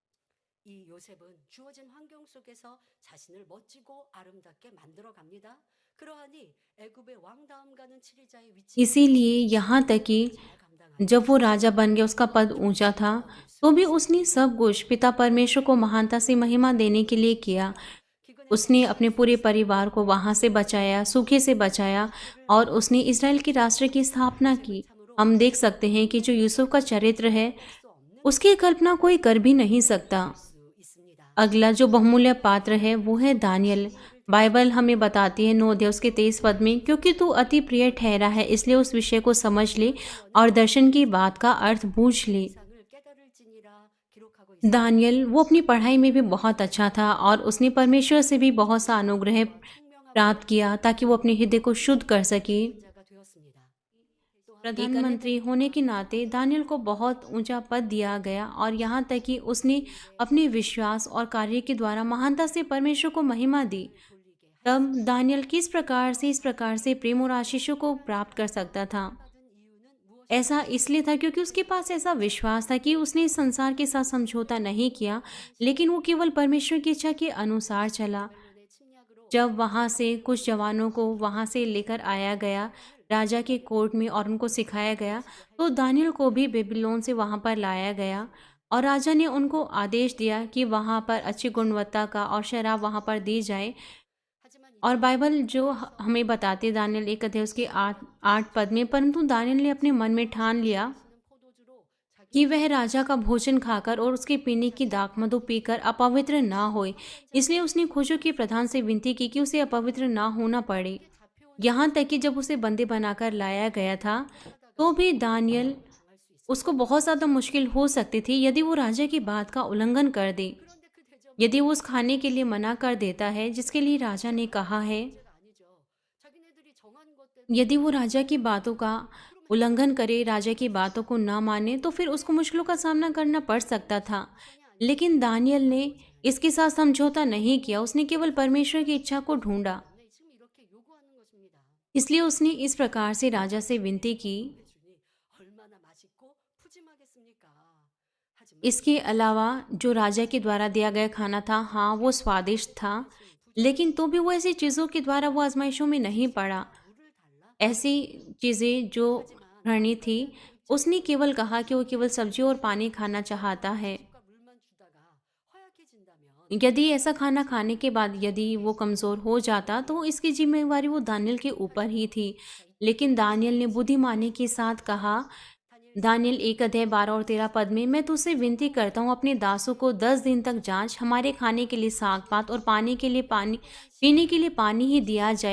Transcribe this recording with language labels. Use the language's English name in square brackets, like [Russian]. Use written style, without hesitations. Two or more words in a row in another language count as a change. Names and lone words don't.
[Korean] 이 요셉은 주어진 환경 속에서 자신을 멋지고 아름답게 만들어 갑니다. 그러하니 애굽의 왕 다음 가는 치리자의 위치에 [Hindi] इसीलिए यहाँ तक कि [Korean] 잘 감당하여 [Hindi] जब वो राजा बन गया, उसका पद ऊंचा था, [Korean] 얻을 수 [Hindi] तो भी उसने [Korean] 있습니다. [Hindi] सब कुछ पिता परमेश्वर को महानता से महिमा देने के लिए किया। [Korean] 기근에 [Hindi] उसने [Korean] 처해 [Hindi] अपने [Korean] 있을 [Hindi] पूरे [Korean] 이스라엘 [Hindi] परिवार को वहाँ से बचाया, सूखे से बचाया [Korean] 그를 [Hindi] और उसने इसराइल के राष्ट्र की स्थापना [Korean] 요셉은 [Hindi] की। [Korean] 참으로 [Hindi] हम देख सकते हैं कि जो यूसुफ का चरित्र है, [Korean] 할 수 없는 [Hindi] उसकी कल्पना कोई कर भी नहीं सकता। [Korean] 볼 수 있습니다. [Hindi] अगला जो बहुमूल्य पात्र है वो है दानियल। बाइबल हमें बताती है 9 अध्याय उसके 23 पद में, क्योंकि तू अति प्रिय ठहरा है इसलिए उस विषय को समझ ले और दर्शन की बात का अर्थ बूझ ले। [Korean] 이상을 깨달을지니라 기록하고 있습니다. [Hindi] दानियल वो अपनी पढ़ाई में भी बहुत अच्छा था और उसने परमेश्वर से भी बहुत सा अनुग्रह प्राप्त किया ताकि वो अपने हृदय को शुद्ध कर सके। [Korean] 자가 되었습니다. 또한 [Hindi] प्रधानमंत्री होने के नाते दानियल को बहुत ऊंचा पद दिया गया और यहाँ तक कि उसने अपने विश्वास और कार्य के द्वारा महानता से परमेश्वर को महिमा दी। [Korean] 돌리게 [Hindi] तब दानियल किस प्रकार से इस प्रकार से प्रेम और आशीषों को प्राप्त कर सकता था? [Korean] 받은 이유는 무엇이 [Hindi] ऐसा इसलिए था क्योंकि उसके पास ऐसा विश्वास था कि उसने इस संसार के साथ समझौता नहीं किया, लेकिन वो केवल परमेश्वर की इच्छा के अनुसार चला। [Korean] 바벨론의 침략으로 [Hindi] जब वहाँ से कुछ जवानों को वहाँ से लेकर आया गया राजा के कोर्ट में और उनको सिखाया गया, तो दानियल को भी बेबीलोन से वहाँ पर लाया गया और राजा ने उनको आदेश दिया कि वहाँ पर अच्छी गुणवत्ता का और शराब वहाँ पर दी जाए। [Korean] 하지만 [Hindi] और बाइबल जो हमें बताती है दानियल 1 अध्याय उसके 8 पद में, परंतु दानियल ने अपने मन में ठान लिया [Korean] 포도주로 자기 [Hindi] कि वह राजा का भोजन खाकर और उसके पीने की दाख मधु पीकर अपवित्र ना होए, इसलिए उसने खोजों के प्रधान से विनती की कि उसे अपवित्र ना होना पड़े। [Korean] 잡혀온 [Hindi] यहाँ तक कि जब उसे बंदी बनाकर लाया गया था, तो भी दानियल [Korean] 당할 수 있습니다. [Hindi] उसको बहुत ज़्यादा मुश्किल हो सकती थी यदि वो राजा की बात का उल्लंघन कर दे। [Korean] 그런데 그 대접 [Hindi] यदि वो उस खाने के लिए मना कर देता है जिसके लिए राजा ने कहा है, [Korean] 문제가 아니죠. 자기네들이 정한 것대로 [Hindi] यदि वो राजा की बातों का उल्लंघन करे, राजा की बातों को ना माने, तो फिर उसको मुश्किलों का सामना करना पड़ सकता था। लेकिन दानियल ने इसके साथ समझौता नहीं किया, उसने केवल परमेश्वर की इच्छा को ढूंढा। [Korean] 때문에 지금 이렇게 요구하는 것입니다. [Hindi] इसलिए उसने इस प्रकार से राजा से विनती की। [Korean] 주니 얼마나 맛있고 푸짐하겠습니까? 하지만 [Hindi] इसके अलावा जो राजा के द्वारा दिया गया खाना था, हाँ वो स्वादिष्ट था, लेकिन तो भी वो ऐसी चीज़ों के द्वारा वो आजमाइशों में नहीं पड़ा। [Korean] 물을 달라? [Hindi] ऐसी चीज़ें जो घृणित थी, उसने केवल कहा कि वो केवल सब्जी और पानी खाना चाहता है। [Korean] 과 물만 주다가 허약해진다면 [Hindi] यदि ऐसा खाना खाने के बाद यदि वो कमज़ोर हो जाता, तो इसकी जिम्मेवारी वो दानियल के ऊपर ही थी। लेकिन दानियल ने बुद्धिमानी के साथ कहा, दानियल 1 अध्याय 12 और 13 पद में, मैं तुझसे विनती करता हूँ अपने दासों को 10 दिन तक जांच, हमारे खाने के लिए साग पात और पानी के लिए पानी, पीने के लिए पानी ही दिया जाए।